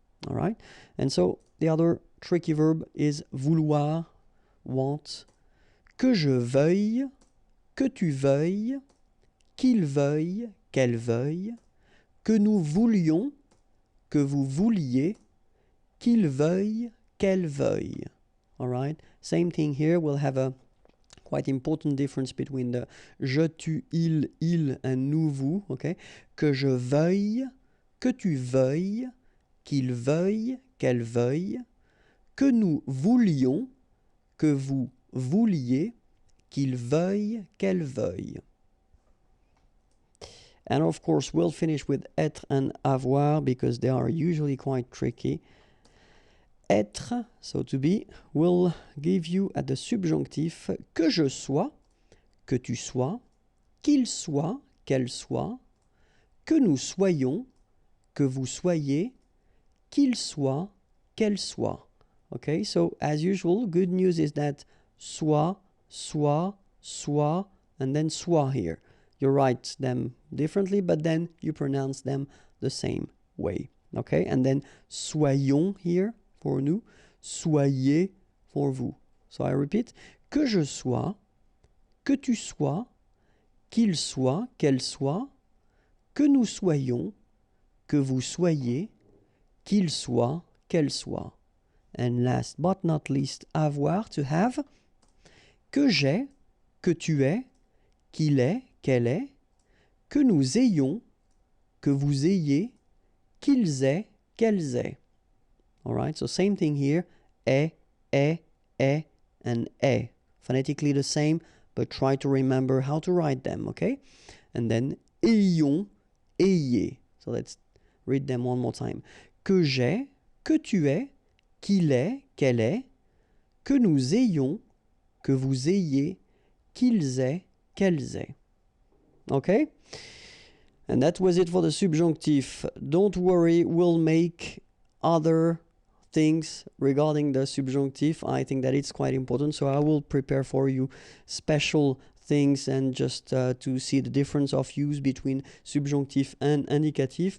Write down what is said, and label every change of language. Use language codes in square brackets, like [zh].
[en] All right, and so the other tricky verb is vouloir, want, [fr] que je veuille, que tu veuilles, qu'il veuille, qu'elle veuille, que nous voulions, que vous vouliez, qu'il veuille, qu'elle veuille. [en] All right, same thing here. We'll have a quite important difference between the je, tu, il, and nous, vous. Okay, [fr] que je veuille, que tu veuilles, qu'il veuille, qu'elle veuille, que nous voulions, que vous vouliez, qu'il veuille, qu'elle veuille. [en] And of course, we'll finish with être and avoir because they are usually quite tricky. [fr] Être, [en] so to be, will give you at the subjunctif [fr] que je sois, que tu sois, qu'il soit, qu'elle soit, que nous soyons, que vous soyez, qu'il soit, qu'elle soit. [en] Okay, so as usual, good news is that soit, and then soit here. You write them differently, but then you pronounce them the same way. Okay, and then soyons here for nous, soyez for vous. So I repeat, [fr] que je sois, que tu sois, qu'il soit, qu'elle soit, que nous soyons, que vous soyez, qu'il soit, qu'elle soit. [en] And last but not least, avoir, to have, [fr] que j'ai, que tu es, qu'il est, qu'elle est, que nous ayons, que vous ayez, qu'ils aient, qu'elles aient. [en] All right, so same thing here, est, and est. Phonetically the same, but try to remember how to write them, okay? And then ayons, ayez. So let's read them one more time. [fr] Que j'ai, que tu es, qu'il est, qu'elle est, que nous ayons, que vous ayez, qu'ils aient, qu'elles aient. [en] Okay? And that was it for the subjunctive. Don't worry, we'll make other things regarding the subjunctive. I think that it's quite important, so I will prepare for you special things and just to see the difference of use between subjunctive and indicative.